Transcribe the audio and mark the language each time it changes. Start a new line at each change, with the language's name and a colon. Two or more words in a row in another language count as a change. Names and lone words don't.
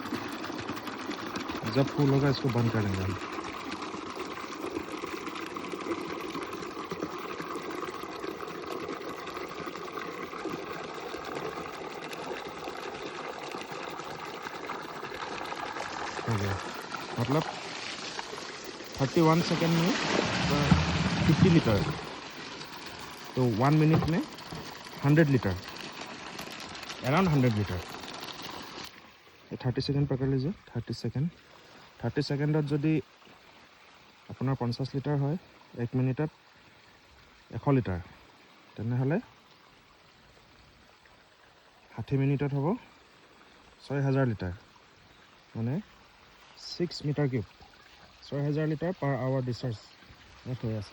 Hindi: जब फुल होगा इसको बंद करेंगे हम। हो गया, मतलब 31 सेकेंड में 50 लीटर, तो 1 मिनट में 100 लीटर, अराउंड 100 लीटर। 30 सेकेंड पकड़ लीजिए,
Assamese: 30 सेकेंडत যদি আপোনাৰ 50 লিটাৰ হয়, 1 মিনিটত 100 লিটাৰ, তেনেহ'লে 60 মিনিটত হ'ব 6000 লিটাৰ, মানে 6
English: meter cube.
Assamese: 6000 লিটাৰ
English: per hour discharge
Assamese: ইয়াত হৈ আছে।